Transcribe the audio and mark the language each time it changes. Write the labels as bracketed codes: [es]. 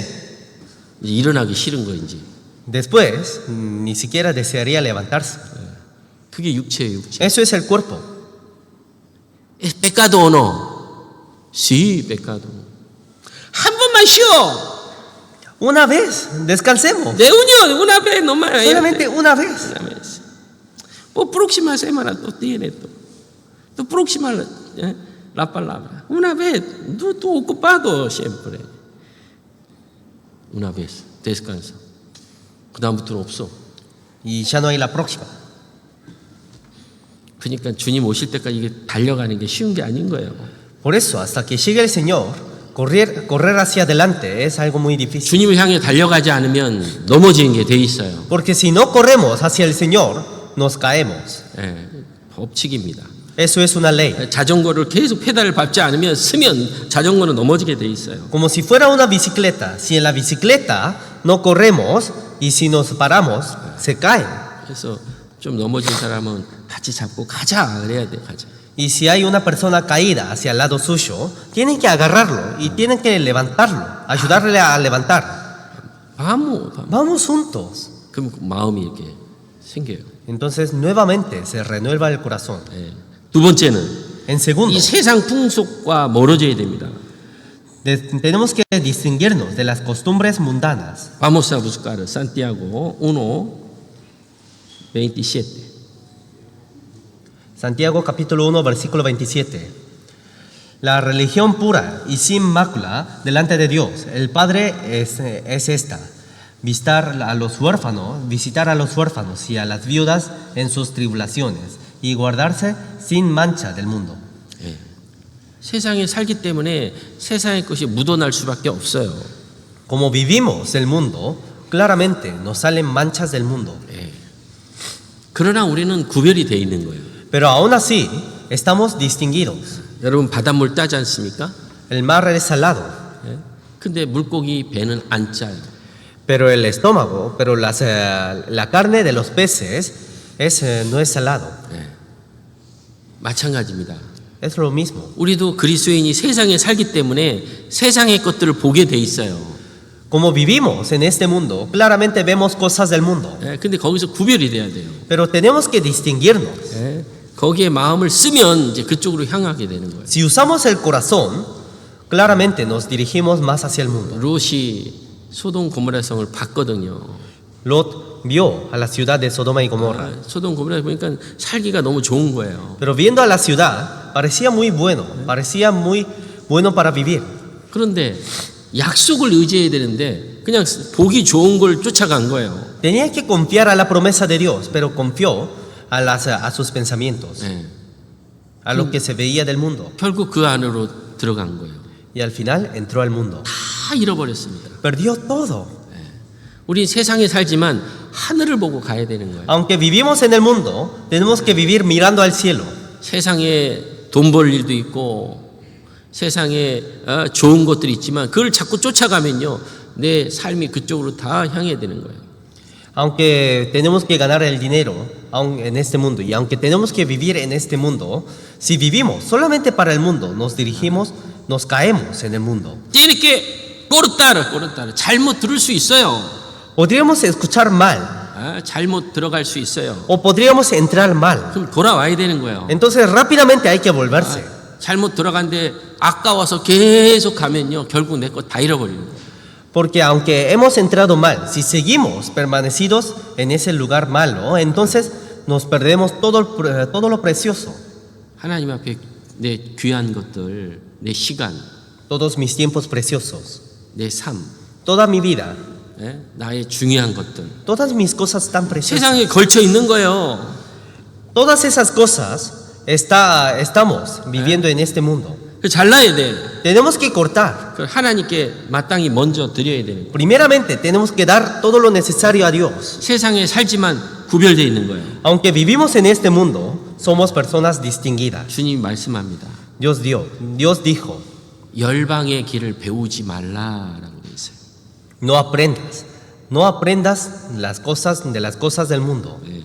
[ko] 이제 일어나기 싫은 거 이제. [es] Después, ni siquiera desearía levantarse. [ko] 그게 육체예요, 육체. [es] Eso es el cuerpo. ¿Es pecado o no? Sí, pecado. [ko] 한 번만 쉬어. [es] Una vez, descansemos. De una vez nomás. Solamente una vez. Una vez. Pues próxima semana tú tienes tú. Tu próxima la palabra. Una vez. Tú ocupado siempre. Una vez. Descansa. [ko] 그 다음부터는 없어. [es] Y ya no hay la próxima. [ko] 그러니까 주님 오실 때까지 이게 달려가는 게 쉬운 게 아닌 거예요. [es] Por eso, hasta que llegue el Señor, correr hacia adelante es algo muy difícil. [ko] 주님을 향해 달려가지 않으면 넘어지는 게 돼 있어요. [es] Porque si no corremos hacia el Señor, nos caemos. [ko] 법칙입니다. [es] Eso es una ley. [ko] 자전거를 계속 페달을 밟지 않으면 쓰면 자전거는 넘어지게 돼 있어요. [es] Como si fuera una bicicleta. Si en la bicicleta no corremos y si nos paramos, se cae. [ko] 그래서 좀 넘어진 사람은 같이 잡고 가자 그래야 돼. 가자. [es] Y si hay una persona caída hacia el lado suyo, tienen que agarrarlo y tienen que levantarlo, ayudarle a levantar. Vamos juntos. [ko] 그럼 마음이 이렇게 생겨요. [es] Entonces nuevamente se renueva el corazón. [ko] 두 번째는 [es] En segundo, [ko] 이 세상 풍속과 멀어져야 됩니다. [es] tenemos que distinguirnos de las costumbres mundanas. Vamos a buscar Santiago 1:27. Santiago capítulo 1 versículo 27. La religión pura y sin mácula delante de Dios, el Padre, es esta: visitar a los huérfanos y a las viudas en sus tribulaciones y guardarse sin mancha del mundo. [ko] 세상에 살기 때문에 세상의 것이 묻어날 수밖에 없어요. [es] Como vivimos el mundo, claramente nos salen manchas del mundo. [ko] 그러나 우리는 구별이 돼 있는 거예요. [es] Pero aún así, estamos distinguidos. [ko] 여러분 바닷물 따지 않습니까? [es] El mar es salado, [ko] 근데 물고기 배는 안 짜요. [es] pero el estómago, la carne de los peces no es salado. [ko] 마찬가지입니다. [es] Es lo mismo. [ko] 우리도 그리스도인이 세상에 살기 때문에 세상의 것들을 보게 돼 있어요. [es] Como vivimos en este mundo, claramente vemos cosas del mundo, [ko] 예, 근데 거기서 구별이 돼야 돼요. [es] pero tenemos que distinguirnos. [ko] 예, 거기에 마음을 쓰면 이제 그쪽으로 향하게 되는 거예요. [es] Si usamos el corazón, claramente nos dirigimos más hacia el mundo. [ko] 롯이 소돔 고모라 성을 봤거든요. [es] Lot vio a la ciudad de Sodoma y Gomorra, [ko] 소돔 고모라 보니까 살기가 너무 좋은 거예요. [es] pero viendo a la ciudad parecía muy bueno para vivir. [ko] 그런데 약속을 의지해야 되는데 그냥 보기 좋은 걸 쫓아간 거예요. [es] Tenía que confiar a la promesa de Dios, pero confió a sus pensamientos, [ko] 예, [es] a lo que se veía del mundo. [ko] 결국 그 안으로 들어간 거예요. [es] Y al final entró al mundo. [ko] 다 잃어버렸습니다. [es] Perdió todo. [ko] 우리 세상에 살지만 하늘을 보고 가야 되는 거예요. [es] Aunque vivimos en el mundo, tenemos que vivir mirando al cielo. [ko] 세상에 돈 벌 일도 있고 세상에 좋은 것들이 있지만 그걸 자꾸 쫓아가면요 내 삶이 그쪽으로 다 향해야 되는 거예요. [es] Aunque tenemos que ganar el dinero en este mundo y aunque tenemos que vivir en este mundo, si vivimos solamente para el mundo, nos caemos en el mundo. Tiene que 꼬르따르 [ko] 잘못 들을 수 있어요. [es] Podríamos escuchar mal [ko] 잘못 들어갈 수 있어요. [es] o podríamos entrar mal. [ko] 그럼 돌아와야 되는 거예요. [es] Entonces rápidamente hay que volverse. [ko] 잘못 들어간데 아까워서 계속 가면요 결국 내 거 다 잃어버리는 거예요. [es] Porque aunque hemos entrado mal, si seguimos permanecidos en ese lugar malo, entonces nos perdemos todo lo precioso. [ko] 하나님 앞에 내 귀한 것들, 내 시간, [es] Todos mis tiempos preciosos, [ko] 내 삶, [es] toda mi vida, [ko] 나의 중요한 것들 [es] todas mis cosas tan preciosas. [ko] 세상에 걸쳐 있는 거예요. [es] Todas esas cosas estamos viviendo en este mundo. [ko] 그 잘라야 돼. [es] Tenemos que cortar. [ko] 그 하나님께 마땅히 먼저 드려야 되는 거예요. [es] Primeramente, tenemos que dar todo lo necesario a Dios. [ko] 세상에 살지만 구별되어 있는 거예요. [es] Aunque vivimos en este mundo, somos personas distinguidas. [ko] 주님이 말씀합니다. [es] Dios dijo, [ko] 열방의 길을 배우지 말라라고 돼 있어요. [es] no aprendas las cosas del mundo.